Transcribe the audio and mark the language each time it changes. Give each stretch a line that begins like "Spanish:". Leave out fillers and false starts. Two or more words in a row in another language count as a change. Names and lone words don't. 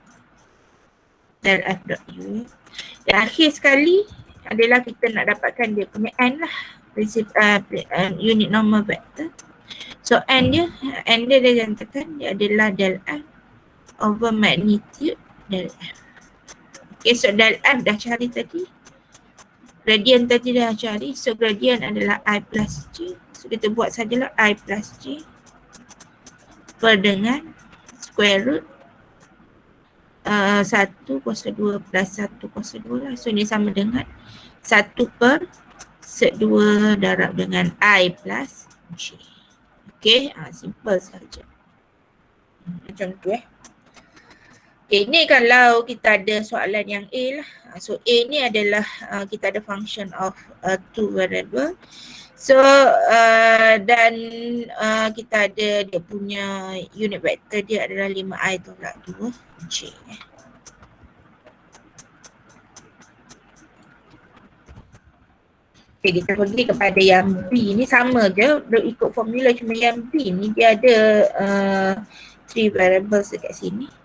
English: Del f dot u.
Malay: Dan akhir sekali adalah kita nak dapatkan dia punya n lah. Prinsip
English: unit normal vector.
Malay: So n dia nyatakan dia adalah
English: del f over magnitude del f.
Malay: Okay, so del f dah cari tadi. Gradient tadi dah cari. So gradient adalah
English: I plus J.
Malay: So kita buat sajalah
English: I plus J
Malay: per dengan
English: square root
Malay: 1 kuasa 2 plus 1 kuasa 2 lah. So ini sama dengan 1 per sek 2 darab dengan I plus J. Okay, simple saja. Macam tu Okay, ni kalau kita ada soalan yang A lah. So A ni adalah kita ada
English: function of two variable.
Malay: So dan kita ada dia punya
English: unit vector
Malay: dia adalah 5I tolak 2J. Okay, kita pergi kepada yang B ni sama je, dia ikut formula, cuma yang B ni dia ada 3 variables dekat sini.